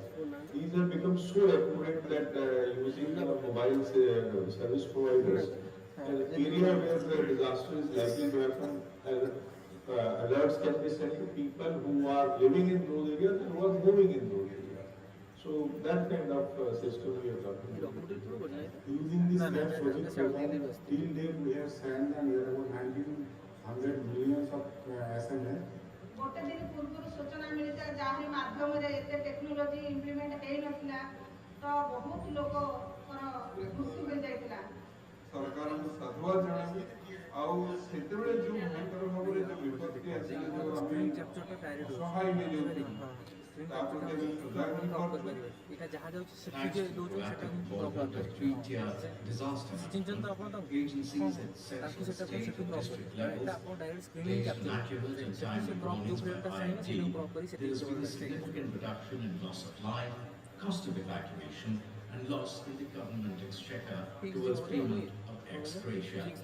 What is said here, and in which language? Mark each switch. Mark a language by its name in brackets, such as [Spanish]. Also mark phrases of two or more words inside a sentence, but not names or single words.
[English] These have become so accurate that using the mobile service providers, an area where the disaster is likely to happen, alerts can be sent to people who are living in those areas and who are moving in those areas. So that kind of system we are talking about. Using this project program, till date we have sent and about 1900 millions of SMS. [Odia] ଗୋଟେ ଦିନ ପୂର୍ବରୁ ସୂଚନା ମିଳିଥିଲା ଯାହାରି ମାଧ୍ୟମରେ ଏତେ [English] technology implement [Odia] ହେଇନଥିଲା ତ ବହୁତ ଲୋକଙ୍କର ମୃତ୍ୟୁ ହୋଇଯାଇଥିଲା। ସରକାରଙ୍କୁ ସାଧୁବାଦ ଜଣାଇବୁ ଆଉ ସେତେବେଳେ ଯେଉଁ ଭୟଙ୍କର ଭାବରେ ଯେଉଁ ବିପତ୍ତି ଆସିଲା ଯେଉଁ ଆମେ ଅସହାୟ ହେଇଯାଉଛୁ ତାପରେ ଏବେ ସୁଧାର କରିପାରୁଛୁ। [English] Thanks to the proactive involvement of three-tier disaster management agencies at central, state and district levels, based on accurate and timely warnings by IMD, there has been a significant reduction in loss of life, cost of evacuation, and loss in the government exchequer towards payment of ex gratia.